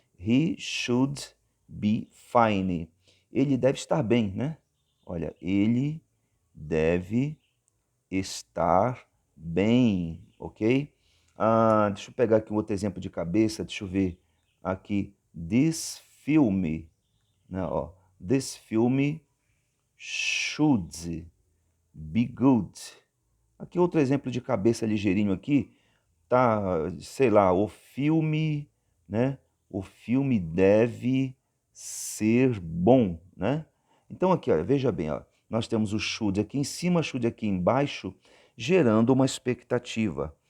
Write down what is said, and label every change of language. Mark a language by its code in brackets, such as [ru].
[en] He should be fine. [pt] Ele deve estar bem, né? Olha, ele deve estar bem, ok? Deixa eu pegar aqui um outro exemplo de cabeça, deixa eu ver aqui. [en] This film, né, ó. This film should be good. [pt] Aqui outro exemplo de cabeça ligeirinho aqui, tá, sei lá, o filme, né? O filme deve ser bom, né? Então aqui, ó, veja bem, ó, nós temos o should aqui em cima, should aqui embaixo, gerando uma expectativa.